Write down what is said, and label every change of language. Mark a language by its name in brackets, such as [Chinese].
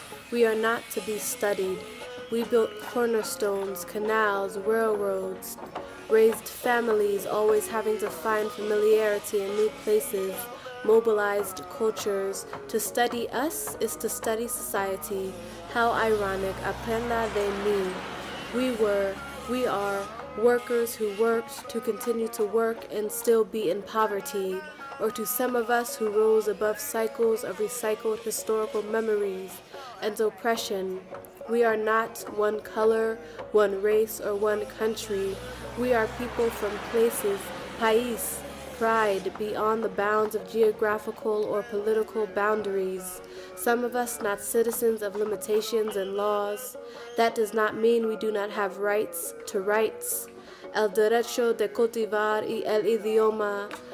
[English] We are not to be studied. We built cornerstones, canals, railroads, raised families, always having to find familiarity in new places, mobilized cultures. To study us is to study society. How ironic, [Spanish] aprenda de mí. [English] We are workers who worked to continue to work and still be in poverty, or to some of us who rose above cycles of recycled historical memories and oppression. We are not one color, one race, or one country. We are people from places, país, pride beyond the bounds of geographical or political boundaries. Some of us not citizens of limitations and laws. That does not mean we do not have rights to rights. [Spanish] El derecho de cultivar y el idioma.